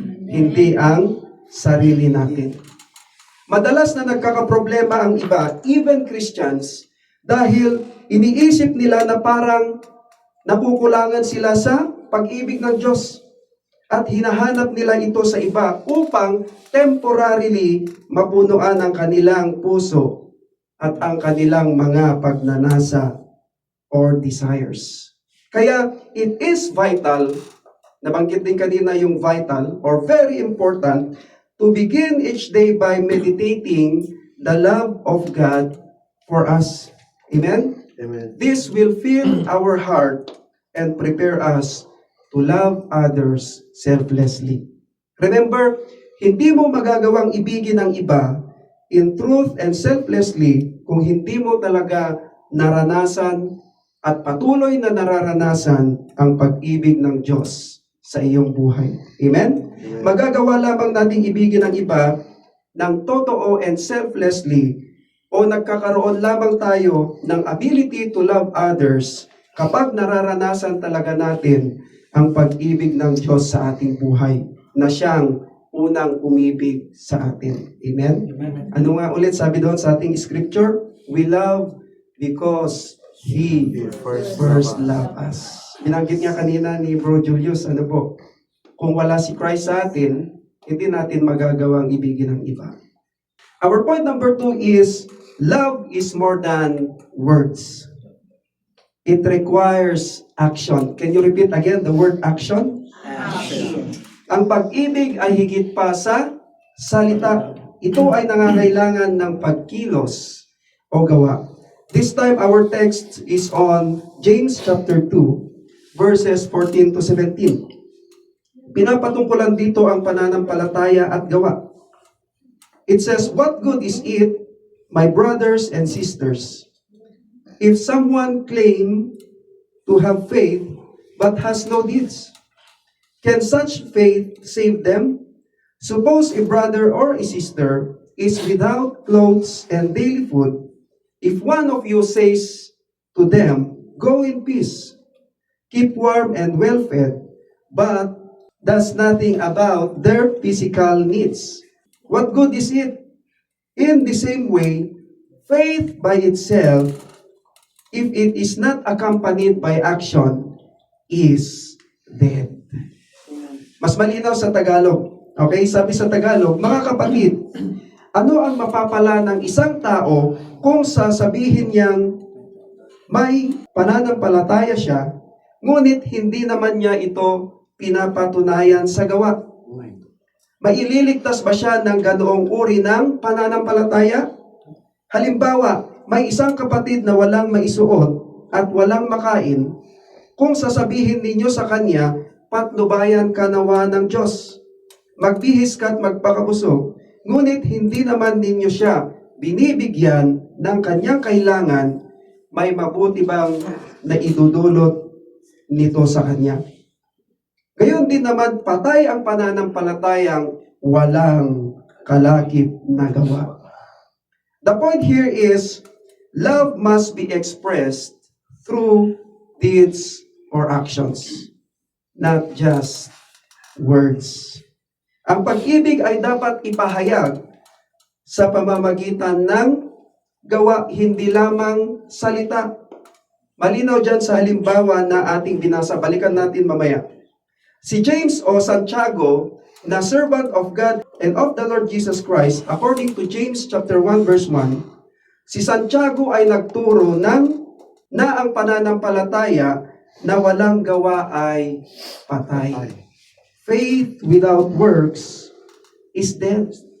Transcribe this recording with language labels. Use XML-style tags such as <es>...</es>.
<tl>Hindi ang sarili natin. Madalas na nagkakaproblema ang iba,</tl> <en>even Christians,</en> <tl>dahil iniisip nila na parang nakukulangan sila sa pag-ibig ng Diyos at hinahanap nila ito sa iba upang temporarily mapunuan ang kanilang puso at ang kanilang mga pagnanasa</tl> <en>or desires. Kaya it is vital,</en> <tl>nabanggit din kanina yung</tl> <en>vital or very important, to begin each day by meditating the love of God for us. Amen? Amen. This will fill our heart and prepare us to love others selflessly.</en> <tl>Remember, hindi mo magagawang ibigin ang iba</tl> <en>in truth and selflessly</en> <tl>kung hindi mo talaga naranasan at patuloy na nararanasan ang pag-ibig ng Diyos sa iyong buhay. Amen? Magagawa lamang nating ibigin ang iba ng totoo and selflessly o nagkakaroon lamang tayo ng</tl> <en>ability to love others</en> <tl>kapag nararanasan talaga natin ang pag-ibig ng Diyos sa ating buhay na siyang unang umibig sa atin. Amen? Ano nga ulit sabi doon sa ating scripture?</tl> <en>We love because He first loved us.</en> <tl>Binanggit niya kanina ni Bro Julius, ano po, kung wala si Christ sa atin, hindi natin magagawang ibigin ang iba.</tl> <en>Our point number 2 is, love is more than words. It requires action. Can you repeat again the word action? Action.</en> <tl>Ang pag-ibig ay higit pa sa salita. Ito ay nangangailangan ng pagkilos o gawa.</tl> <en>This time our text is on James chapter 2, verses 14 to 17.</en> <tl>Pinapatungkulan dito ang pananampalataya at gawa.</tl> <en>It says, "What good is it, my brothers and sisters, if someone claim to have faith but has no deeds? Can such faith save them? Suppose a brother or a sister is without clothes and daily food. If one of you says to them, 'Go in peace, keep warm and well fed,' but does nothing about their physical needs, what good is it? In the same way, faith by itself, if it is not accompanied by action, is dead."</en> <tl>Mas malinaw sa Tagalog. Okay, sabi sa Tagalog, mga kapatid, ano ang mapapala ng isang tao kung sasabihin niyang may pananampalataya siya, ngunit hindi naman niya ito pinapatunayan sa gawa? Maililigtas ba siya ng ganoong uri ng pananampalataya? Halimbawa, may isang kapatid na walang maisuot at walang makain. Kung sasabihin ninyo sa kanya, "Patnubayan ka nawa ng Diyos, magbihis ka at magpakabusog," ngunit hindi naman ninyo siya binibigyan ng kanyang kailangan, may mabuti bang naidudulot nito sa kanya? Gayon din naman, patay ang pananampalatayang walang kalakip na gawa.</tl> <en>The point here is, love must be expressed through deeds or actions, not just words.</en> <tl>Ang pag-ibig ay dapat ipahayag sa pamamagitan ng gawa, hindi lamang salita. Malinaw dyan sa halimbawa na ating binasa. Balikan natin mamaya. Si James o Santiago, na</tl> <en>servant of God and of the Lord Jesus Christ, according to James chapter 1 verse 1,</en> <tl>si Santiago ay nagturo na ang pananampalataya na walang gawa ay patay.</tl> <en>Faith without works is dead.</en>